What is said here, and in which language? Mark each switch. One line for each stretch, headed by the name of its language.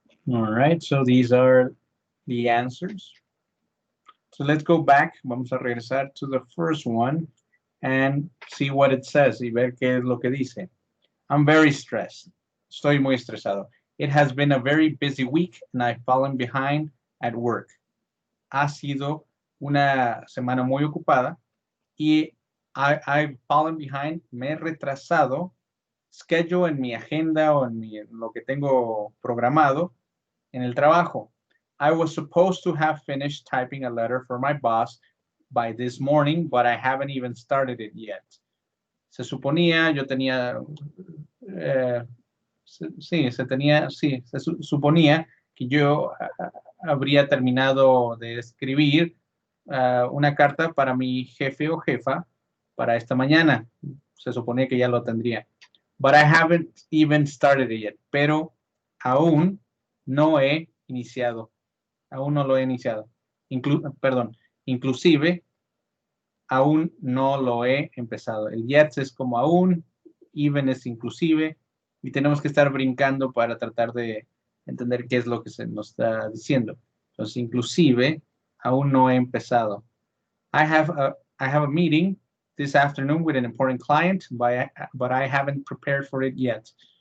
English: All right, so these are the answers. So let's go back.
Spanish: Vamos a regresar
English: to the first one and see what it says
Spanish: y ver qué es lo que dice.
English: I'm very stressed.
Spanish: Estoy muy estresado.
English: It has been a very busy week and I've fallen behind at work.
Spanish: Ha sido una semana muy ocupada y
English: I've fallen behind,
Spanish: me he retrasado, schedule en mi agenda o en lo que tengo programado en el trabajo.
English: I was supposed to have finished typing a letter for my boss by this morning, but I haven't even started it yet.
Spanish: Se suponía, yo tenía, se suponía que yo habría terminado de escribir una carta para mi jefe o jefa para esta mañana. Se suponía que ya lo tendría.
English: But I haven't even started it yet.
Spanish: Pero aún no he iniciado. Aún no lo he iniciado. Inclusive, aún no lo he empezado. El yet es como aún, even es inclusive, y tenemos que estar brincando para tratar de entender qué es lo que se nos está diciendo. Entonces, inclusive, aún no he empezado.
English: I have a meeting this afternoon with an important client, but I haven't prepared for it yet.